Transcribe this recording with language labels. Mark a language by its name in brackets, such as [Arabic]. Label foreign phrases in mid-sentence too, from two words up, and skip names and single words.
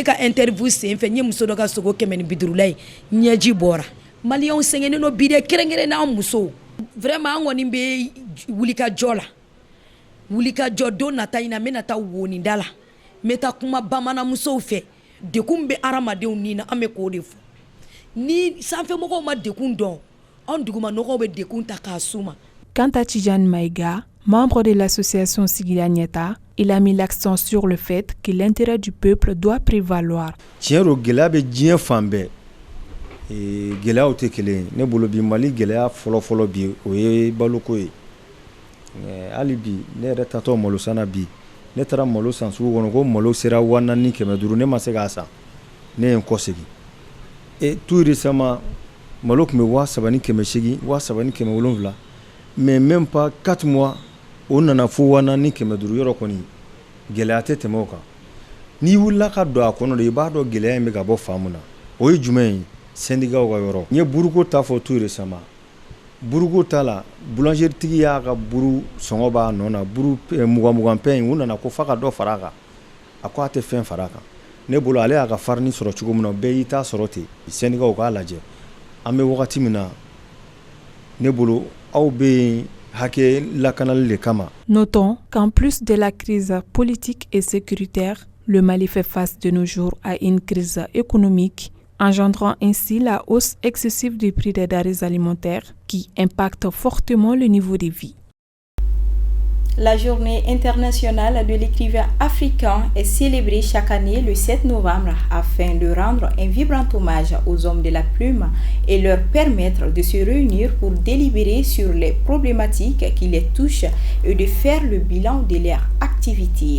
[Bambara] ka interview sen fɛ n ye muso dɔ ka sogo 150 ye ɲɛji bɔra maliyɛnw sɛgɛnnen no bi de kɛrɛnkɛrɛn n'an musow vraiment an kɔni bɛ wulikajɔ la wulikajɔ don nata in na n bɛna taa woninda la n bɛ taa kuma bamananmusow fɛ dekun bɛ hadamadenw ni na an bɛ k'o de fɔ ni sanfɛmɔgɔw ma dekun dɔn an dugumanɔgɔw bɛ dekun ta k'a s'u ma. [French] Quant à Tidjane Maïga, membre de l'association Sigida Nieta, il a mis l'accent sur le fait que l'intérêt du peuple doit prévaloir. [Bambara] Tiɲɛ do gɛlɛya bɛ diɲɛ fan bɛɛ gɛlɛyaw tɛ kelen ye ne bolo bi Mali gɛlɛya fɔlɔfɔlɔ bi o ye baloko ye hali bi ne yɛrɛ tatɔ malo sanna bi ne taara malo san sugu kɔnɔ ko malo sera 4500 ne ma se k'a san ne ye n kɔsegin [French] tout récemment [Bambara] malo tun bɛ 3800 1700 [French] mais même pas [Bambara] 4 mois o nana fo 4500 yɔrɔ kɔni gɛlɛya tɛ tɛmɛ o kan n'i wulila ka don a kɔnɔ de i b'a dɔn gɛlɛya in bɛ ka bɔ fan mun na o ye jumɛn ye syndicat ka yɔrɔ n ye buruko ta fɔ [French] tout récemment [Bambara] buruko ta la boulangerie tigi y'a ka buru sɔngɔ b'a nɔ na buru 20 pɛn in u nana ko f'a ka dɔ fara a kan a ko a tɛ fɛn fara a kan ne bolo ale y'a ka farine sɔrɔ cogo min na bɛɛ y'i ta sɔrɔ ten syndicat k'a lajɛ an bɛ wagati min na ne bolo aw bɛ yen hakɛ lakanali de kama. [French] Notons qu'en plus de la crise politique et sécuritaire, le Mali fait face de nos jours à une crise économique, engendrant ainsi la hausse excessive du prix des denrées alimentaires qui impacte fortement le niveau de vie. La journée internationale de l'écrivain africain est célébrée chaque année le 7 novembre afin de rendre un vibrant hommage aux hommes de la plume et leur permettre de se réunir pour délibérer sur les problématiques qui les touchent et de faire le bilan de leur activité.